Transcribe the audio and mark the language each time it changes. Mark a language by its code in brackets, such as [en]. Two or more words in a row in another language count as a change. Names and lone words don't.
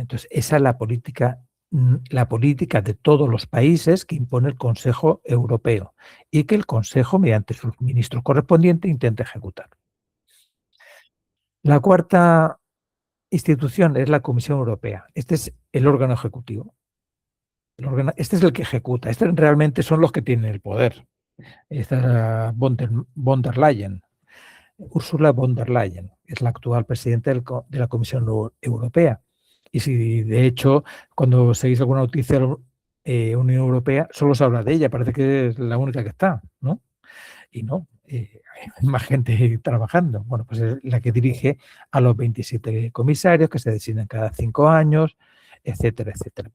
[es] Entonces esa es la política de todos los países que impone el Consejo Europeo y que el Consejo, mediante sus ministros correspondientes, intenta ejecutar. La cuarta institución es la Comisión Europea. Este es el órgano ejecutivo. Este es el que ejecuta. Este realmente son los que tienen el poder. Esta es von der Leyen. Ursula von der Leyen es la actual presidenta de la Comisión Europea. Y si, de hecho, cuando seguís alguna noticia de la Unión Europea, solo se habla de ella, parece que es la única que está, ¿no? Y no, hay más gente trabajando. Bueno, pues es la que dirige a los 27 comisarios que se designan cada 5 años, etcétera, etcétera.